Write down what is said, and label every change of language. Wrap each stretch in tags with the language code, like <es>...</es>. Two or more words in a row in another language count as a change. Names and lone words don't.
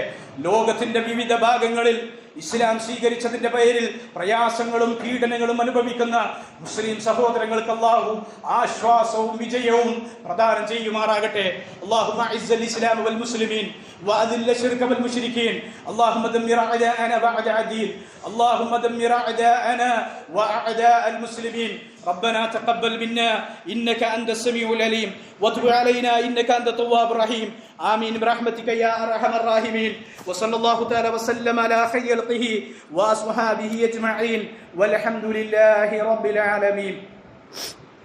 <ml>ലോകത്തിന്റെ വിവിധ ഭാഗങ്ങളിൽ ഇസ്ലാം സ്വീകരിച്ചതിന്റെ പേരിൽ പ്രയാസങ്ങളും പീഡനങ്ങളും അനുഭവിക്കുന്ന മുസ്ലിം സഹോദരങ്ങൾക്ക് അല്ലാഹു ആശ്വാസവും വിജയവും പ്രദാനം ചെയ്യുമാറാകട്ടെ.</ml> <ar>اللهم أعز الإسلام والمسلمين وأذل الشرك والمشركين. اللهم دمر أعداءنا وأعداء دين. اللهم دمر أعداءنا وأعداء المسلمين. ربنا تقبل منا إنك أنت السميع العليم وتب علينا إنك أنت التواب الرحيم. آمين برحمتك يا أرحم الراحمين. وصلى الله تعالى وسلم على خير خلقه وأصحابه أجمعين والحمد لله رب العالمين.</ar>